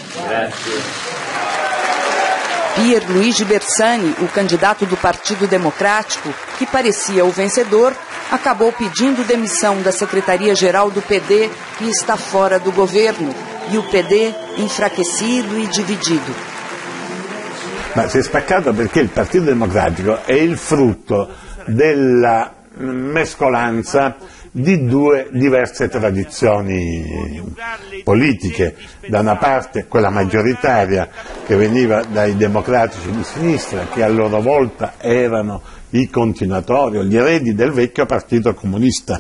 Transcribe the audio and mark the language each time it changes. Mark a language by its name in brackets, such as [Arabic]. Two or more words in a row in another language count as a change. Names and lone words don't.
[Portuguese] Pierluigi Bersani, o candidato do Partido Democrático, que parecia o vencedor, acabou pedindo demissão da Secretaria-Geral do PD e está fora do governo, e o PD enfraquecido e dividido. [Italian] Ma si è spaccato perché il Partito Democratico è il frutto della mescolanza di 2 diverse tradizioni politiche. Da una parte quella maggioritaria che veniva dai democratici di sinistra, che a loro volta erano i continuatori o gli eredi del vecchio Partito Comunista.